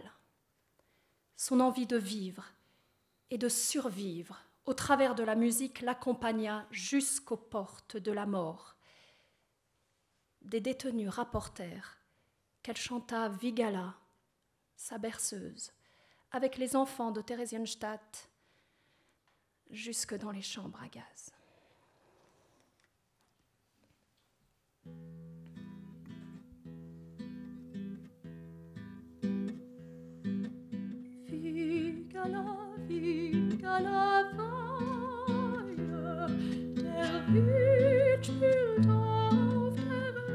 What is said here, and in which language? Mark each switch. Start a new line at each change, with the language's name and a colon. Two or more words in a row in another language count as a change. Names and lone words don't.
French: Son envie de vivre et de survivre au travers de la musique l'accompagna jusqu'aux portes de la mort. Des détenus rapportèrent qu'elle chanta Vigala, sa berceuse, avec les enfants de Theresienstadt jusque dans les chambres à gaz.
German: Vigala, Vigala, Weihe, der Wind spielt auf der